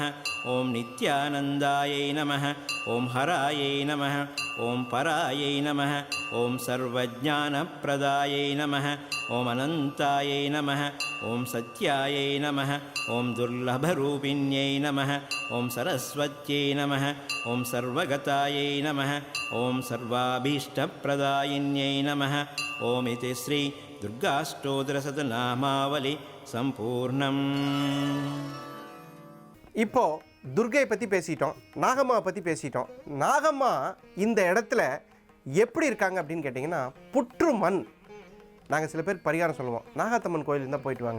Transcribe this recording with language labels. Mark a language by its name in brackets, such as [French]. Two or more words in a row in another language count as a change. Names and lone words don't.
[Sanskrit] ॐ नित्यानन्दायै नमः ॐ हरायै नमः ॐ परायै नमः ॐ सर्वज्ञानप्रदायै नमः ॐ अनन्तायै नमः ॐ सत्यायै नमः ॐ दुर्लभरूपिण्यै नमः ॐ सरस्वत्यै नमः ॐ सर्वगतायै नमः ॐ सर्वाभीष्टप्रदायिन्यै नमः ॐ इति श्री दुर्गाष्टोत्तरशतनामावली சம்பூர்ணம். [Tamil] இப்போ துர்கையை பற்றி பேசிட்டோம், நாகம்மாவை பற்றி பேசிட்டோம். நாகம்மா இந்த இடத்துல எப்படி இருக்காங்க அப்படின்னு கேட்டிங்கன்னா, புற்று மண். நாங்கள் சில பேர் பரிகாரம் சொல்லுவோம், நாகாத்தம்மன் கோயில் இருந்தால் போயிட்டு வாங்க.